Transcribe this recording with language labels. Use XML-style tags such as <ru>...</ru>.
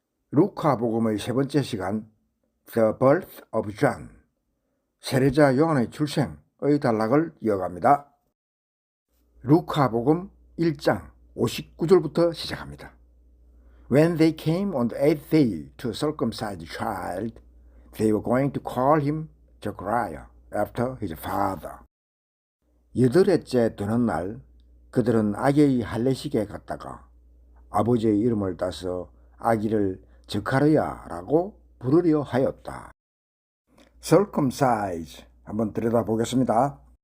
<ko>루카 복음의 세 번째 시간</ko> <en>The Birth of John,</en> <ko>세례자 요한의 출생의 단락을 이어갑니다. 루카 복음 1장 59절부터 시작합니다.</ko> <en>When they came on the 8th day to circumcise the child, they were going to call him Zechariah after his father.</en> <ko>여덟째 되는 날 그들은 아기의 할례식에 갔다가 아버지의 이름을 따서 아기를 저카르야라고 부르려 하였다. circumcise 한번 들여다보겠습니다.</ko>